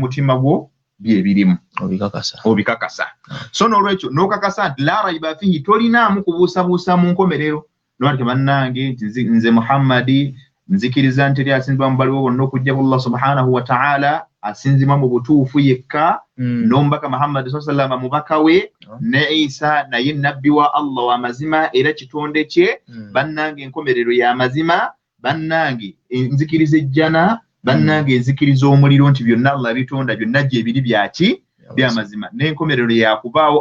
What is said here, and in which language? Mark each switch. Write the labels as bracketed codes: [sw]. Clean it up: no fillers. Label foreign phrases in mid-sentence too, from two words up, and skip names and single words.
[lg] mutima gwo bye birimu obikakasa so n'olwekyo n'okakasa nti [ar] لا ريب فيه [lg] tolinaamu kubuusabuusa mu nkomerero nolwatyo bannange nti nze Muhammadi nzikiriza nti eri asinzibwa mu baliwo bonna okujjako Allah [ar] سبحانه وتعالى [lg] asinzibwa mu butuufu yekka n'omubaka Muhammad [ar] صلى الله عليه وسلم [lg] mubaka we ne Isa naye nabbi wa Allah wa mazima era kitonde kye bannange enkomerero ya mazima bannange nzikiriza ejjana bannange nzikiriza omuliro nti byonna Allah bitonda byonna gye biri byaki by'amazima n'enkomerero yakubaawo